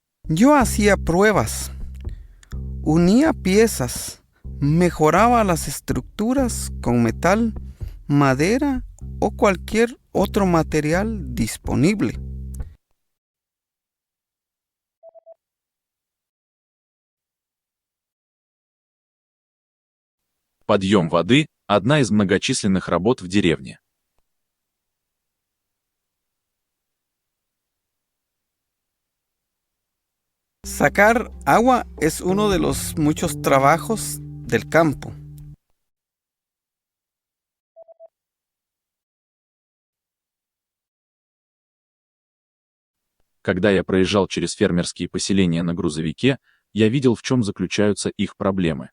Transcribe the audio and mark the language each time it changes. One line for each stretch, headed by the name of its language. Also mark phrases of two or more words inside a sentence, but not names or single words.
Spanish: Yo hacía pruebas, unía piezas, mejoraba las estructuras con metal, madera o cualquier otro material disponible.
Russian: Подъем воды – одна из многочисленных работ в деревне.
Spanish: Sacar agua es uno de los muchos trabajos del campo.
Russian: Когда я проезжал через фермерские поселения на грузовике, я видел, в чем заключаются их проблемы.